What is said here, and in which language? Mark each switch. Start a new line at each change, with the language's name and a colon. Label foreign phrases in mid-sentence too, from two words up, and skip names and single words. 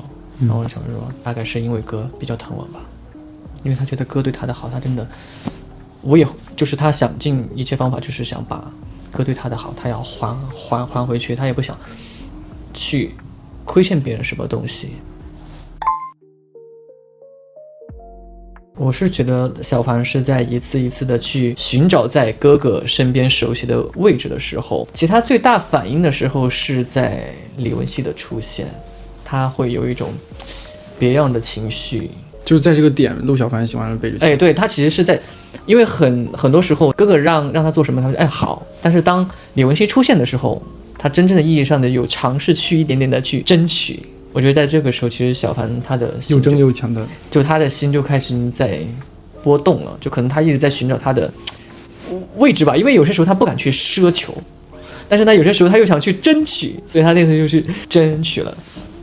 Chinese: 然後我想說，大概是因為哥比較疼我吧，因為他覺得哥對他的好，他真的，我也就是他想盡一切方法，就是想把哥對他的好，他要還回去，他也不想去虧欠別人什麼東西。我是覺得小凡是在一次一次的去尋找在哥哥身邊熟悉的位置的時候，其實他最大反應的時候是在李文熙的出現。他會有一種別樣的情緒，就是在這個點，陸小凡喜歡了貝芮欣。對，他其實是在，因為很多時候哥哥讓他做什麼，他說好，但是當李文熙出現的時候，他真正的意義上的有嘗試去一點點的去爭取。我覺得在這個時候，其實小凡他的心又爭又強的，就他的心就開始在波動了，就可能他一直在尋找他的位置吧，因為有些時候他不敢去奢求。但是呢，有些時候他又想去爭取，所以他那次就去爭取了。